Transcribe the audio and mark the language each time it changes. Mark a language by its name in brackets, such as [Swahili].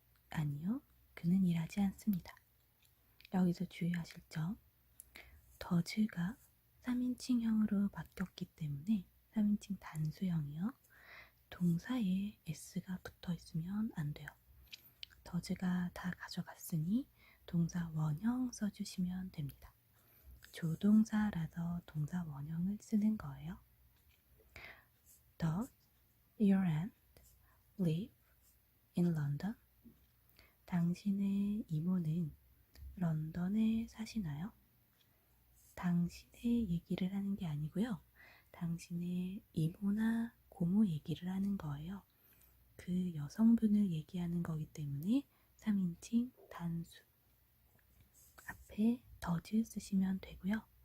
[Korean] 아니요, 그는 일하지 않습니다. 여기서 주의하실 점, does가 3인칭형으로 바뀌었기 때문에 3인칭 단수형이요. 동사에 s가 붙어 있으면 안 돼요. does가 다 가져갔으니 동사 원형 써주시면 됩니다. 조동사라서 동사 원형을 쓰는 거예요. [English] Does your aunt live in London? [Korean] 당신의 이모는 런던에 사시나요? 당신의 얘기를 하는 게 아니고요. 당신의 이모나 고모 얘기를 하는 거예요. 그 여성분을 얘기하는 거기 때문에 3인칭 단수 앞에 does 쓰시면 되고요.